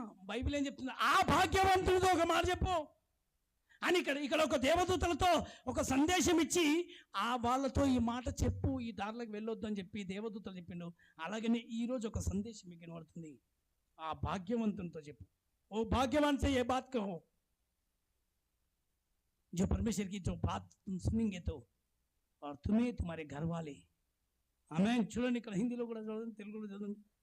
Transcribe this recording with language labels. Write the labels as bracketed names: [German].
[Telugu] Bible ఏం చెప్తుంది? ఆ భాగ్యవంతుడితో ఒక మాట చెప్పు అని ఇక్కడ ఒక దేవదూతలతో ఒక సందేశం ఇచ్చి ఆ వాళ్ళతో ఈ మాట చెప్పు, ఈ దారిలోకి వెళ్ళొద్దు అని చెప్పి దేవదూతలు చెప్పిండు. అలాగనే ఈరోజు ఒక సందేశం మీకు వినబడుతుంది. ఆ భాగ్యవంతునితో చెప్పు. [Hindi] ओ भाग्यवान से ये बात कहो, जो परमेश्वर की जो बात तुम सुनेंगे तो, और तुम्हें तुम्हारे घर वाले. आमेन. [Telugu] చూడండి ఇక్కడ హిందీలో కూడా చదవండి, తెలుగులో చదవండి.